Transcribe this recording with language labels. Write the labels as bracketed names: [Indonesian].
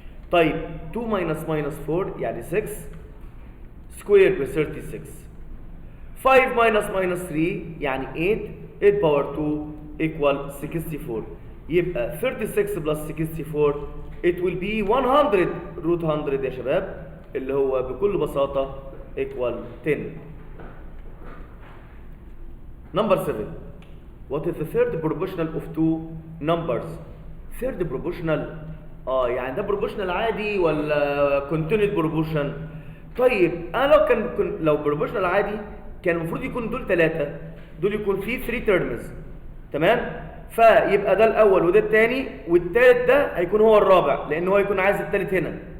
[Arabic] طيب 2 ماينس ماينس 4 يعني 6 سكوير ب 36، 5 ماينس ماينس 3 يعني 8، 8 باور 2 equal 64. يبقى 36 بلس 64 it will be 100 روت 100 يا شباب، اللي هو بكل بساطة equal 10. [English] Number 7. What is the third proportional of two numbers? [Arabic] Third proportional يعني ده proportional عادي ولا continued proportion؟ طيب انا لو proportional عادي كان المفروض يكون دول 3، دول يكون فيه 3 terms، تمام؟ فيبقى ده الاول وده الثاني والثالث ده هيكون هو الرابع، لان هو هيكون عايز الثالث هنا،